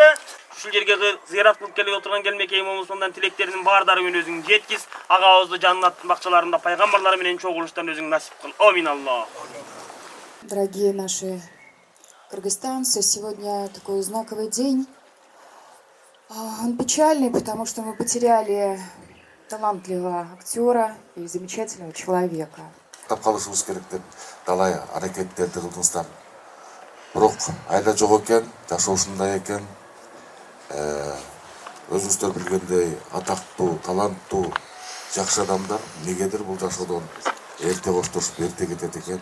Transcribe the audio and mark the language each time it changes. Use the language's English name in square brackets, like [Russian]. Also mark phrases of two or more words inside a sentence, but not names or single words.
[Kyrgyz] Ушул жерге зыярат кылып келип отурган келмекей момусундан тилектеринин баардыгын өзүң жеткиз. Агабызды жаннаттын бакчаларында пайгамбарлар менен чогулуштан өзүң насип кыл. Амин Аллах. [Russian] Дорогие наши кыргызстанцы, сегодня такой знаковый день. Он печальный, потому что мы потеряли талантливого актера и замечательного человека. [Kyrgyz] Калышыбыз керек деп талай аракеттерди кылдыңыздар. Бирок айда жок экен, жашоосундай экен. Өзүңүздөр билгендей атактуу, таланттуу, жакшы адамдар негедир бул жашоодон эрте коштошуп эрте кетет экен.